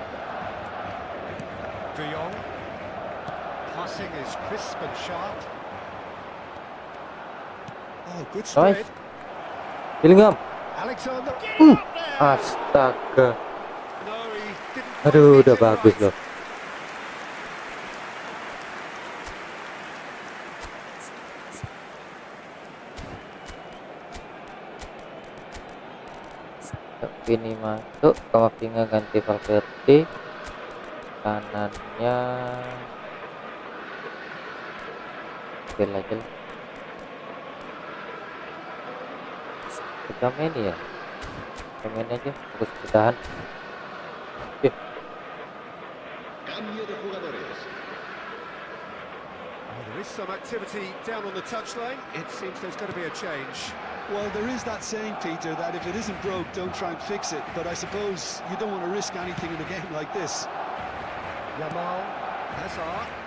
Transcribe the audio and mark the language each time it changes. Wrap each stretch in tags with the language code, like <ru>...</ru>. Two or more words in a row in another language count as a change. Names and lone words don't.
<en>De Jong. Passing is crisp and sharp. Oh, good spread. Nice. Bellingham. Alexander. Get it up there! Astaga. No, he didn't quite Aduh, hit udah it bagus right. loh.</en> <id>Ini masuk, Kamavinga ganti Valverde, kanannya Bel aja lah. Kita main ya, kita main aja, terus bertahan.</id> <es>Cambio de jugadores.</es> <en>Oh, there is some activity down on the touchline. It seems there's going to be a change. Well, there is that saying, Peter, that if it isn't broke, don't try and fix it. But I suppose you don't want to risk anything in a game like this. Yamal, Hazard.</en>